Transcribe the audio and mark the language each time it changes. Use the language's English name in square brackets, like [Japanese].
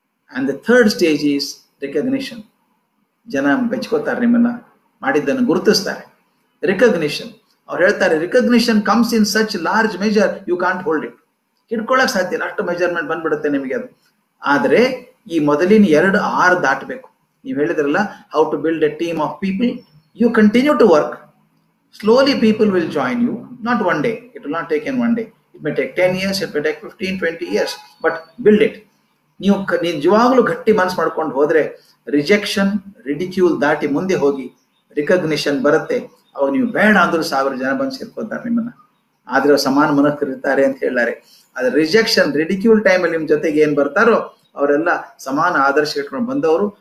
[English] And the third stage is recognition. [Kannada] ಜನ ಬೆಚ್ಕೋತಾರೆ, ನಿಮ್ಮನ್ನ ಮಾಡಿದ್ದನ್ನು ಗುರುತಿಸ್ತಾರೆ. [English] Recognition. [Kannada] ಅವ್ರು ಹೇಳ್ತಾರೆ, [English] Recognition comes in such large measure you can't hold it. [Kannada] ಹಿಡ್ಕೊಳ್ಳಕ್ ಸಾಧ್ಯ ಇಲ್ಲ, ಅಷ್ಟು ಮೆಜರ್ಮೆಂಟ್ ಬಂದ್ಬಿಡುತ್ತೆ ನಿಮಗೆ ಅದು. ಆದ್ರೆ ಈ ಮೊದಲಿನ 2 ಆರ್ ದಾಟಬೇಕು. ನೀವು ಹೇಳಿದ್ರಲ್ಲ, [English] How to build a team of people. You continue to work. Slowly people will join you, not one day. It will not take in one day. It may take 10 years, it may take 15, 20 years, but build it. [Kannada] ನೀವು ನಿಜವಾಗ್ಲೂ ಗಟ್ಟಿ ಮನಸ್ಸು ಮಾಡ್ಕೊಂಡು ಹೋದ್ರೆ rejection, ridicule ದಾಟಿ ಮುಂದೆ ಹೋಗಿ recognition ಬರುತ್ತೆ. ಅವಾಗ ನೀವು ಬೇಡ ಅಂದ್ರೂ 1000 ಜನ ಬಂದು ಸೇರ್ಕೋತಾರೆ ನಿಮ್ಮನ್ನ. ಆದ್ರೆ ಸಮಾನ ಮನಸ್ಕರಿರ್ತಾರೆ ಅಂತ ಹೇಳಿದ್ದಾರೆ. ಆದ್ರೆ ರಿಜೆಕ್ಷನ್, ರಿಡಿಕ್ಯೂಲ್ ಟೈಮಲ್ಲಿ ನಿಮ್ ಜೊತೆಗೆ ಏನ್ ಬರ್ತಾರೋ ಅವರೆಲ್ಲ ಸಮಾನ ಆದರ್ಶ ಇಟ್ಕೊಂಡು ಬಂದವರು.